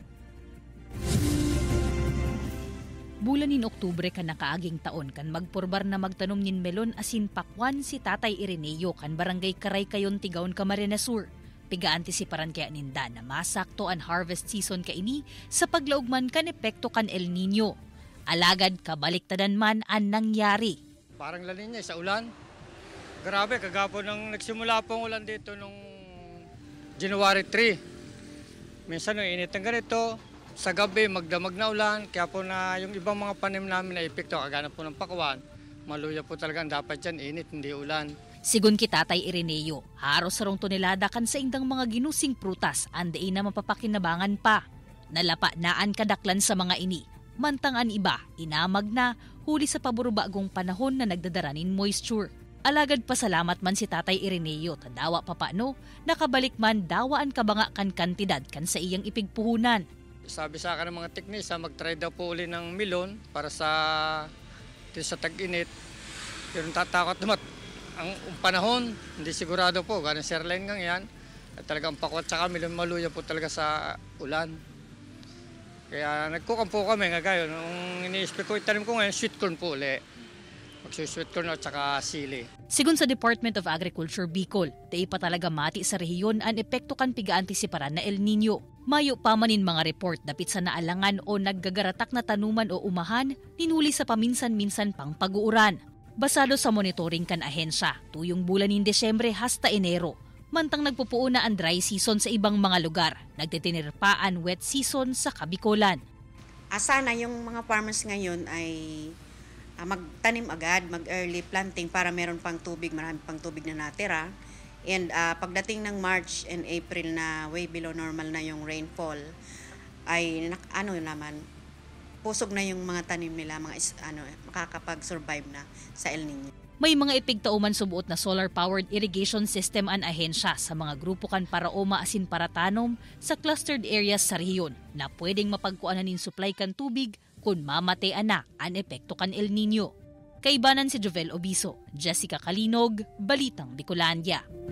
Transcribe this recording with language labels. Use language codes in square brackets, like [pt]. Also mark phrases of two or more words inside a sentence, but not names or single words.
[bik] Bulan nin Oktubre kan nakaaging taon kan magpurbar na magtanom nin melon asin pakwan si Tatay Ireneo kan barangay Karay-Kayon Tigaon Camarines Sur. Piga-antisiparan kaya ninda na masakto ang [en] harvest season [bik] kaini sa paglaugman kan epekto kan El Nino. Alagad kabaliktadan man ang nangyari. [tl] Parang La Nina sa ulan. Grabe, kagapon nang nagsimula pong ulan dito nung January 3. Minsan nung init ng ganito, sa gabi magdamag na ulan, kaya po na yung ibang mga panim namin na epekto, kagana po ng pakwan, maluya po talaga dapat dyan, init, hindi ulan. [bik] Sigun ki Tatay Ireneo, haros sarong tonelada kan sa indang mga ginusing prutas, anday na mapapakinabangan pa. Nalapa naan kadaklan sa mga ini. Mantangan iba, inamag na, huli sa paborobagong panahon na nagdadaranin moisture. Alagad pasalamat man si Tatay Ireneo, tadawa papano, nakabalik man dawaan kabanga kan kantidad kan sa iyang ipigpuhunan. [tl] Sabi sa akin ng mga teknisa, mag-try daw po uli ng milon para sa tag-init. Pero tatakot naman ang panahon, hindi sigurado po, ganang sirline gang yan. At talagang pakwat saka milon maluya po talaga sa ulan. Kaya nagkukampo kami nga gayon. Nung ini-expect ko, itanim ko ngayon, [en] sweet corn [tl] po uli. Magsusweet corn at saka sili. [bik] Sigun sa Department of Agriculture Bicol, tayo pa talaga mati sa rehiyon ang epekto kan piga-antisiparan na El Nino. Mayo pa manin mga report dapit sa naalangan o naggagaratak na tanuman o umahan, ninuli sa paminsan-minsan pang pag-uuran. Basado sa monitoring kan ahensya, tuyong bulan ng Desyembre hasta Enero, mantang nagpupuuna ang [en] dry season [bik] sa ibang mga lugar, nagtitinirpa ang [en] wet season [bik] sa Kabicolan. [tl] Sana yung mga farmers ngayon ay magtanim agad, mag- [en] early planting [tl] para meron pang tubig, marami pang tubig na natira. And pagdating ng March and April na [en] way below normal [tl] na yung rainfall, ay pusog na yung mga tanim nila, makakapag-survive na sa El Nino. [bik] May mga ipigtauman subuot na [en] solar-powered irrigation system [bik] an ahensya sa mga grupo kan para oma asin para tanom sa [en] clustered areas [bik] sa rehiyon na pwedeng mapagkuanan nin supply kan tubig kung mamatean na ang epekto kan El Nino. Kaibanan si Jovel Obiso, Jessica Calinog, Balitang Bicolandia.